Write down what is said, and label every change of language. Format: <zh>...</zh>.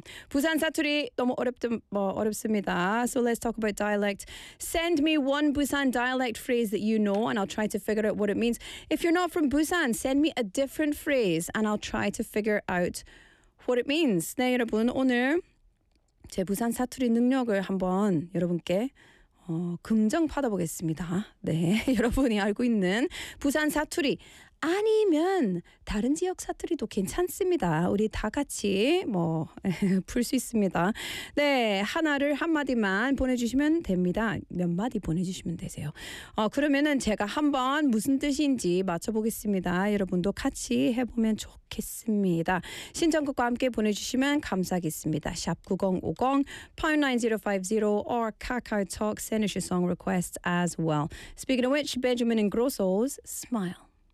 <ko>부산 사투리 너무 어렵습니다.</ko> <en>So let's talk about dialect. Send me one Busan dialect phrase that you know and I'll try to figure out what it means. If you're not from Busan, send me a different phrase and I'll try to figure out what it means.</en> <ko>네, 여러분, 오늘 제 부산 사투리 능력을 한번 여러분께 긍정 받아보겠습니다. 네, 여러분이 알고 있는 부산 사투리 아니면 다른 지역 사투리도 괜찮습니다. 우리 다 같이 뭐 풀 수 있습니다. 네, 하나를 한 마디만 보내주시면 됩니다. 몇 마디 보내주시면 되세요. 그러면은 제가 한번 무슨 뜻인지 맞춰보겠습니다. 여러분도 같이 해보면 좋겠습니다. 신청곡과 함께 보내주시면 감사하겠습니다. 샵</ko> <en>9050, #9050 or KakaoTalk, send us your song request as well. Speaking of which, Benjamin Ingrosso's Smile.</en>